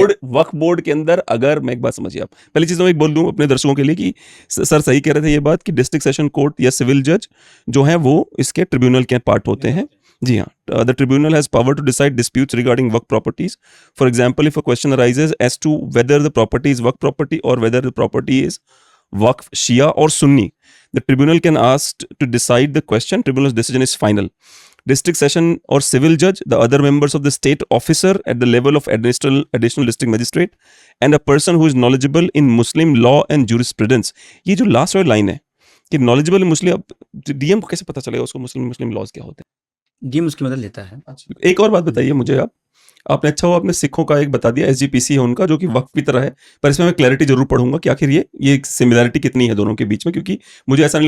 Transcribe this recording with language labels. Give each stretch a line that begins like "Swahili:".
Hindi: Board, वक्फ board के अंदर अगर मैं एक बात समझिए आप, पहली चीज मैं एक बोल दूं अपने दर्शकों के लिए कि सर सही कह रहे थे ये बात कि डिस्ट्रिक्ट सेशन कोर्ट या सिविल जज जो है वो इसके ट्रिब्यूनल के पार्ट होते हैं। जी हाँ,
English: The tribunal has power to decide disputes regarding waqf properties. For example if a question arises as to whether the property is waqf property or whether the property is waqf Shia or Sunni, the tribunal can ask to decide the question. Tribunal's decision is final. District session or civil judge, the other members of the state officer at the level of additional district magistrate, and a person who is knowledgeable in Muslim law and jurisprudence.
Hindi: ये जो last वाली line है कि
English: knowledgeable in Muslim,
Hindi: DM को कैसे पता चलेगा उसको मुस्लिम लॉज क्या होते डीएम उसकी मदद लेता है। हैं? एक और बात बताइए मुझे आपने अच्छा हुआ आपने सिखों का एक बता दिया, SGPC है उनका जो कि वक्फ की तरह है, पर इसमें मैं क्लैरिटी जरूर पढ़ूंगा कि आखिर ये सिमिलरिटी कितनी है दोनों के बीच में, क्योंकि मुझे ऐसा नहीं